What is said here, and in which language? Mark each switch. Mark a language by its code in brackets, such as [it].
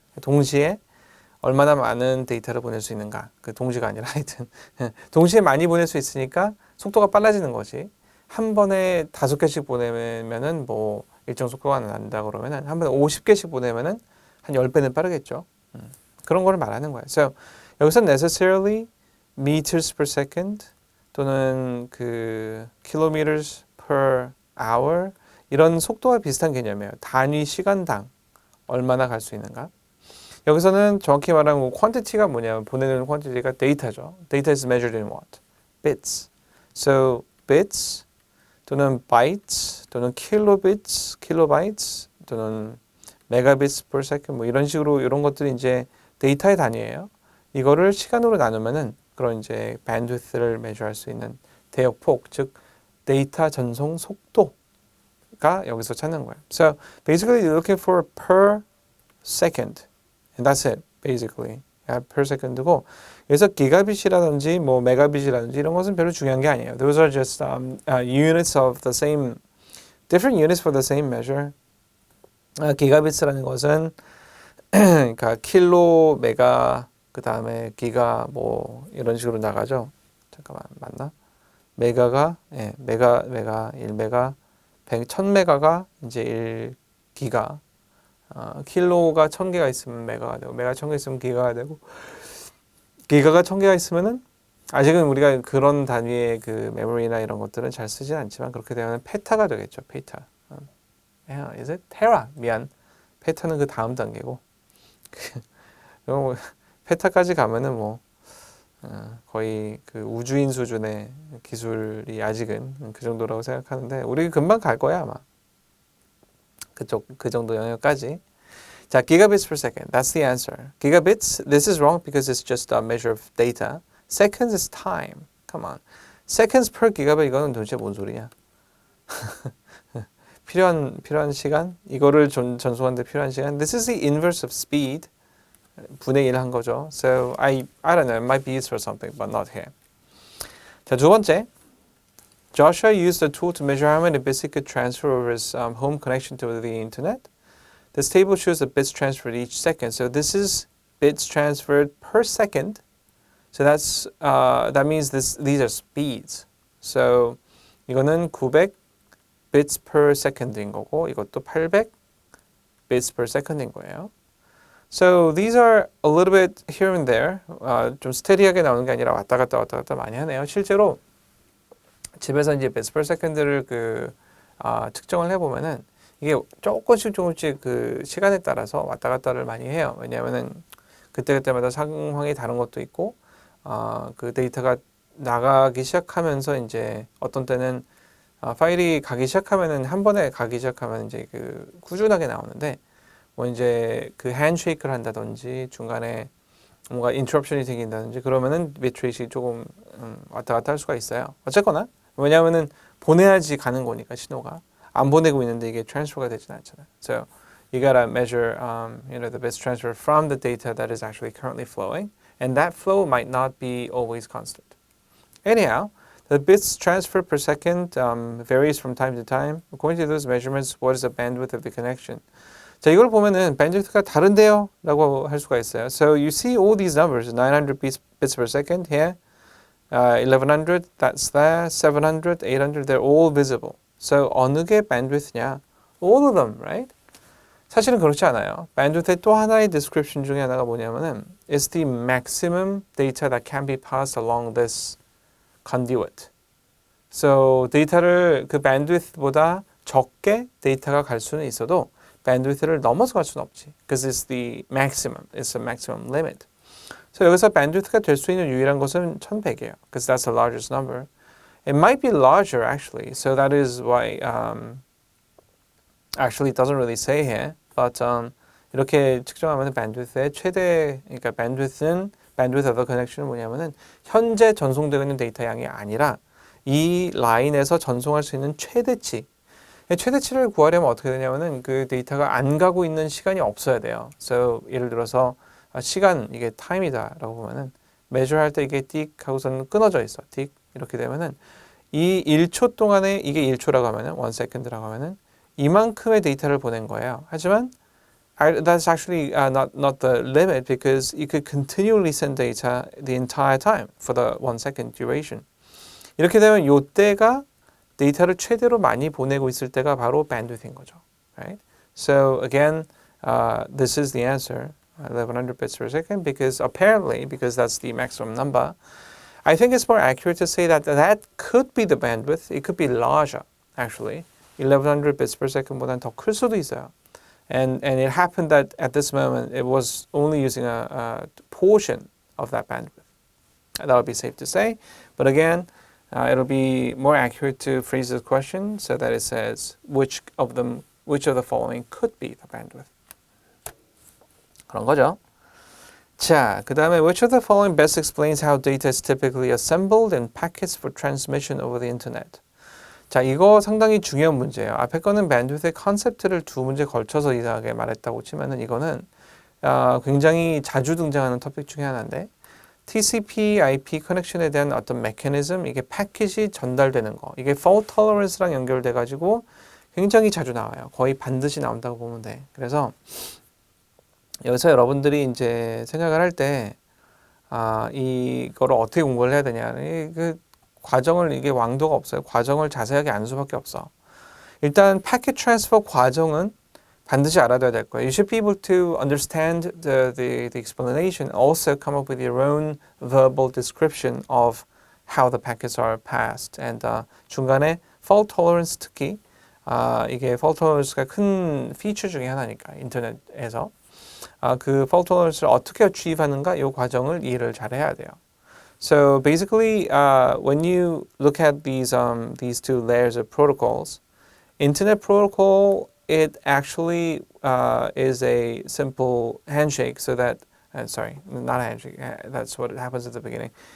[ko] 동시에 얼마나 많은 데이터를 보낼 수 있는가. 그 동시가 아니라 하여튼 동시에 많이 보낼 수 있으니까 속도가 빨라지는 거지. 한 번에 5개씩 보내면은 뭐 일정 속도가 난다 그러면은 한 번에 50개씩 보내면은 한 10배는 빠르겠죠. 그런 거를 말하는 거예요. So 여기서 [en] necessarily meters per second [ko] 또는 [en] kilometers per hour [ko] 이런 속도와 비슷한 개념이에요. 단위 시간당 얼마나 갈 수 있는가. 여기서는 정확히 말하면 quantity가 뭐냐면 보내는 quantity가 데이터죠. [en] Data is measured in what? Bits. [ko] So bits 또는 bytes 또는 kilobits, kilobytes 또는 [en] megabits per second [ko] 뭐 이런 식으로 이런 것들이 이제 데이터의 단위예요. 이거를 시간으로 나누면은 그런 이제 bandwidth를 measure할 수 있는 대역폭, 즉 데이터 전송 속도가 여기서 찾는 거예요. [en] So basically you're looking for per second. And that's it, basically. [ko] per second고 여기서 기가빗이라든지 뭐 메가빗이라든지 이런 것은 별로 중요한 게 아니에요. [en] Those are just units of the same, different units for the same measure. [ko] 기가빗이라는 것은 그러니까 킬로, 메가, 그 다음에 기가 뭐 이런 식으로 나가죠. 잠깐만 맞나? 메가가 메가 1메가 1000메가가 이제 1기가 킬로가 1000개가 있으면 메가가 되고 메가 1000개 있으면 기가가 되고 기가가 1000개가 있으면은 아직은 우리가 그런 단위의 그 메모리나 이런 것들은 잘 쓰진 않지만 그렇게 되면 페타가 되겠죠. 페타. 이제 테라 미안. 페타는 그 다음 단계고 페타까지 가면은 뭐 거의 그 우주인 수준의 기술이 아직은 그 정도라고 생각하는데 우리 금방 갈 거야 아마. 그 정도 영역까지. 자, [en] gigabits per second. That's the answer. Gigabits, this is wrong because it's just a measure of data. Seconds is time. Come on. [ko] Seconds per gigabit 이거는 도대체 뭔 소리냐? 필요한 시간? 이거를 전송하는데 필요한 시간? [en] This is the inverse of speed. [ko] 분의 1 한 거죠. [en] So I don't know. It might be used for something, but not here. [ko] 자, 두 번째. [en] Joshua used a tool to measure how many bits he could transfer over his home connection to the internet. This table shows the bits transferred each second. So this is bits transferred per second. So that means these are speeds. So [ko] 이거는 [en] 900 bits per second인 거고 [ko] 이것도 [en] 800 bits per second인 거예요. So these are a little bit here and there. [ko] 좀 스테디하게 나오는 게 아니라 왔다 갔다 많이 하네요. 실제로 집에서 이제 [en] bits per second [ko] 를 측정을 해보면은 이게 조금씩 그 시간에 따라서 왔다 갔다를 많이 해요. 왜냐하면은 그때마다 상황이 다른 것도 있고 그 데이터가 나가기 시작하면서 이제 어떤 때는 파일이 가기 시작하면은 한 번에 가기 시작하면 이제 그 꾸준하게 나오는데 뭐 이제 그 핸쉐이크를 한다든지 중간에 뭔가 인터럽션이 생긴다든지 그러면은 비트레이트가 조금 왔다 갔다 할 수가 있어요. 어쨌거나 왜냐하면은 보내야지 가는 거니까 신호가 안 보내고 있는데 이게 트랜스퍼가 되진 않잖아요. [en] So you gotta measure, the bits transfer from the data that is actually currently flowing, and that flow might not be always constant. Anyhow, the bits transfer per second varies from time to time. According to those measurements, what is the bandwidth of the connection? [ko] 자, 이걸 보면은 bandwidth가 다른데요? 라고 할 수가 있어요. [en] So you see all these numbers, 900 bits per second here, 1100, that's there, 700, 800, they're all visible. [ko] So 어느 게 bandwidth냐? [en] All of them, right? [ko] 사실은 그렇지 않아요. bandwidth의 또 하나의 description 중에 하나가 뭐냐면은 [en] it's the maximum data that can be passed along this conduit. [ko] So 데이터를 그 bandwidth보다 적게 데이터가 갈 수는 있어도 bandwidth를 넘어서 갈 수는 없지. [en] Because it's the maximum. It's a maximum limit. [ko] So 여기서 bandwidth가 될 수 있는 유일한 것은 1100이에요. [en] Because that's the largest number. It might be larger actually. So that is why actually it doesn't really say here. [ko] But 이렇게 측정하면 bandwidth의 최대, 그러니까 [en] bandwidth of the connection [ko] 은 뭐냐면은 현재 전송되고 있는 데이터 양이 아니라 이 라인에서 전송할 수 있는 최대치. 최대치를 구하려면 어떻게 되냐면은 그 데이터가 안 가고 있는 시간이 없어야 돼요. So 예를 들어서 시간 이게 time이다라고 보면은 measure 할 때 이게 띡 하고서는 끊어져 있어. 띡 이렇게 되면은 이 1초 동안에 이게 1초라고 하면은 1 second라고 하면은 이만큼의 데이터를 보낸 거예요. [en] 하지만 that's actually not the limit because you could continually send data the entire time for the 1 second duration. [ko] 이렇게 되면 요때가 데이터를 최대로 많이 보내고 있을 때가 바로 bandwidth인 거죠. [en] Right? So again, this is the answer, 1100 bits per second, because apparently, because that's the maximum number, I think it's more accurate to say that that could be the bandwidth. It could be larger, actually. [ko] 1100 bits per second보다는 더 클 수도 있어요. [en] And it happened that at this moment, it was only using a portion of that bandwidth. That would be safe to say. But again, it'll be more accurate to phrase the question so that it says which of the following could be the bandwidth. [ko] 그런 거죠. 자, 그 다음에 [en] which of the following best explains how data is typically assembled in packets for transmission over the internet. [ko] 자, 이거 상당히 중요한 문제예요. 앞에 거는 bandwidth의 컨셉트를 두 문제 걸쳐서 이상하게 말했다고 치면은 이거는 굉장히 자주 등장하는 토픽 중에 하나인데 TCP/IP 커넥션에 대한 어떤 메커니즘, 이게 패킷이 전달되는 거, 이게 fault tolerance랑 연결돼 가지고 굉장히 자주 나와요. 거의 반드시 나온다고 보면 돼. 그래서 여기서 여러분들이 이제 생각을 할 때 이거를 어떻게 공부를 해야 되냐, 그 과정을, 이게 왕도가 없어요. 과정을 자세하게 아는 수밖에 없어. 일단 패킷 트랜스퍼 과정은 반드시 알아둬야 될 거예요. [en] You should be able to understand the explanation, also come up with your own verbal description of how the packets are passed. [ko] And 중간에 fault tolerance 특히 이게 fault tolerance가 큰 피처 중에 하나니까 인터넷에서 그 fault tolerance를 어떻게 achieve 하는가 이 과정을 이해를 잘 해야 돼요. [en] So basically, when you look at these two layers of protocols, Internet Protocol, it actually is a simple handshake. So that, sorry, not a handshake. That's what happens at the beginning.